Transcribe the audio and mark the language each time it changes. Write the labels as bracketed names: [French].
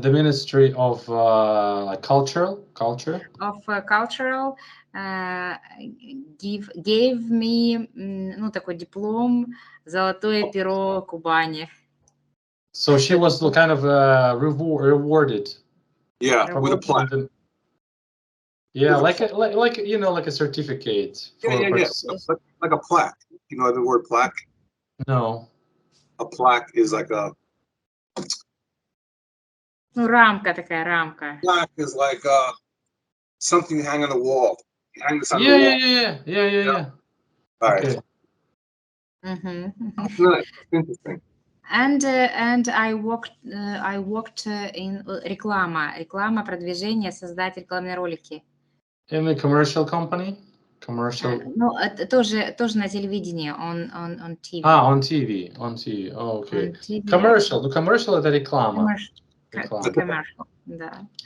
[English] The Ministry of Culture. Of cultural gave me, [Russian] ну, такой диплом «Золотое перо Кубани». [English] So she was kind of rewarded. Yeah, with a plaque. Yeah, like you know, like a certificate. Yeah. Like a plaque. You know the word plaque? No. A plaque is like a. [Russian] Ну, рамка такая, рамка. [English] Plaque is like something you hang on the wall. You hang this on the wall. Yeah. All right. Nice. Interesting. And I worked in [Russian] реклама, продвижение, создать рекламные ролики. [English] In the commercial company? [Russian] Ну, тоже на телевидении, [English] on TV. On TV. Oh, okay. TV. Commercial. The commercial [Russian] это реклама. [English] Commercial, да.